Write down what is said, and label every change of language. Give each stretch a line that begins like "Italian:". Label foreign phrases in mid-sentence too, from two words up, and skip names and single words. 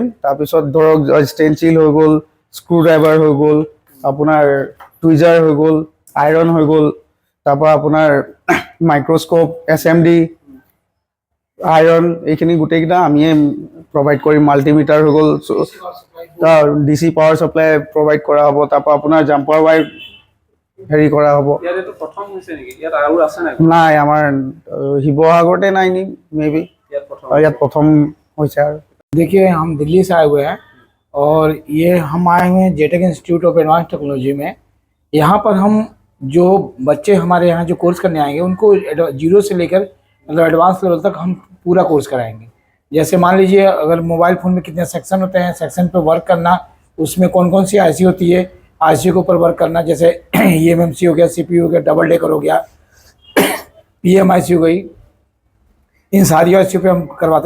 Assamese: তাৰপিছত ধৰক ষ্টেনচিল হৈ গ'ল,
English: screw driver
Assamese: হৈ গ'ল, আপোনাৰ টুইজাৰ হৈ গ'ল, আইৰণ হৈ গ'ল, তাৰপৰা আপোনাৰ মাইক্ৰস্কোপ, SMD, আইৰণ, এইখিনি গোটেইকেইটা আমিয়ে প্ৰভাইড কৰিম। মাল্টিমিটাৰ হৈ গ'ল, DC
English: power supply
Assamese: প্ৰভাইড কৰা হ'ব। তাৰপৰা আপোনাৰ
English: jumper wire
Assamese: হেৰি কৰা হ'ব। নাই, আমাৰ শিৱসাগৰতে নাই নি, মেবি ইয়াত প্ৰথম হৈছে। আৰু
Hindi: देखिए, हम दिल्ली से आए हुए हैं और ये हम आए हुए हैं JTech इंस्टीट्यूट ऑफ एडवांस टेक्नोलॉजी में। यहाँ पर हम जो बच्चे हमारे यहाँ जो कोर्स करने आएंगे उनको 0 से लेकर मतलब
English: advance level
Hindi: तक हम पूरा कोर्स कराएंगे। जैसे मान लीजिए अगर
English: mobile phone
Hindi: में कितने सेक्शन होते हैं, सेक्शन पर वर्क करना, उसमें कौन कौन सी IC होती है, IC के ऊपर वर्क करना, जैसे EMMC हो गया, CPU हो गया,
English: double decker
Hindi: हो गया, PMIC हो गई, इन सारी IC पे हम करवाते हैं।